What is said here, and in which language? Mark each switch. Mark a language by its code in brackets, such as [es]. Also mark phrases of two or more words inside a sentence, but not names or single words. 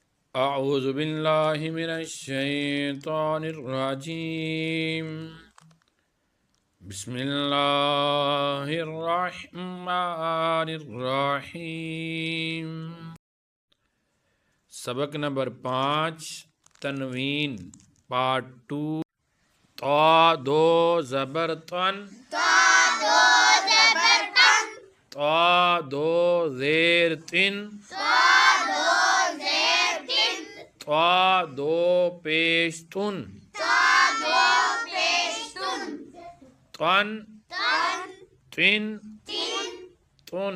[ar] اعوذ باللہ من الشیطان الرجیم بسم اللہ الرحمن الرحیم۔ [ur] سبق نمبر 5 تنوین پارٹ 2۔ طا دو زبر تن، طا دو زیر تن، طا دو پیش تن، تن تن تن۔